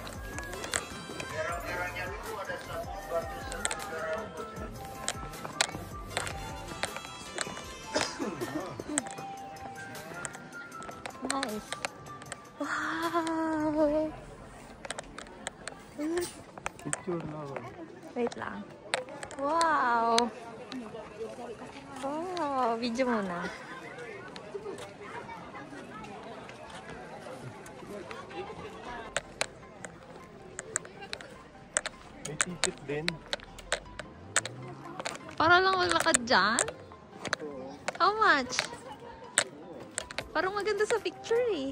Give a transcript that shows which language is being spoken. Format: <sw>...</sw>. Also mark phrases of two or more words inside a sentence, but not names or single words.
<id>Merah-merahnya dulu ada sabun, batu sabun, garam,</id> <en>Nice. Wow.</en> <tl>Picture lang. Wait lang. Wow. Wow, video muna. May ticket din. Para lang maglakad dyan?</tl> <en>How much?</en> <tl>Parang maganda sa picture eh.</tl>